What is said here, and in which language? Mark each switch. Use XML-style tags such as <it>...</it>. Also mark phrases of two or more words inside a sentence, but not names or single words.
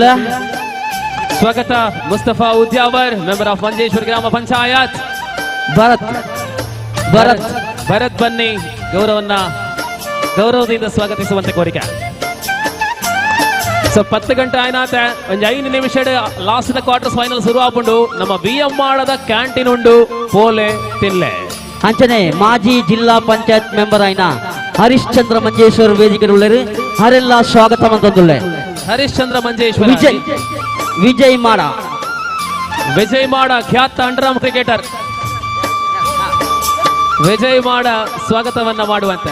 <kn>ಸ್ವಾಗತ ಮುಸ್ತಫಾ ಉದ್ಯಾವರ್,</kn> <en>member of</en> <kn>ಮಂಜೇಶ್ವರ ಗ್ರಾಮ ಪಂಚಾಯತ್. ಭರತ್ ಬನ್ನಿ, ಗೌರವದಿಂದ ಸ್ವಾಗತಿಸುವಂತೆ ಕೋರಿಕೆ.</kn> <tcy>ಸೊ 10 ಗಂಟೆ ಆಯ್ನಾತ ಒಂದು 5 ನಿಮಿಷ</tcy> <en>last quarter final</en> <tcy>ಶುರು ಆಪುಂಡು. ನಮ್ಮ ಬಿಎಂ ಮಾಡದ ಕ್ಯಾಂಟೀನ್ ಉಂಡು, ಪೋಲೆ ತಿನ್ಲೆ. ಅಂಚನೆ ಮಾಜಿ ಜಿಲ್ಲಾ ಪಂಚಾಯತ್ ಮೆಂಬರ್ ಆಯ್ನ ಹರಿಶ್ಚಂದ್ರ ಮಂಜೇಶ್ವರ ವೇದಿಕೆ ಉಳ್ಳರು ಅವರೆಲ್ಲ ಸ್ವಾಗತ ಮಂತೊಂದುಲ್ಲೆ. ಹರಿಶ್ಚಂದ್ರ ಮಂಜೇಶ್ವರ, ವಿಜಯ್</tcy> <kn>ಮಾಡ ಖ್ಯಾತ</kn> <en>underarm cricketer</en> <kn>ವಿಜಯ್ ಮಾಡ ಸ್ವಾಗತವನ್ನ ಮಾಡುವಂತೆ.</kn>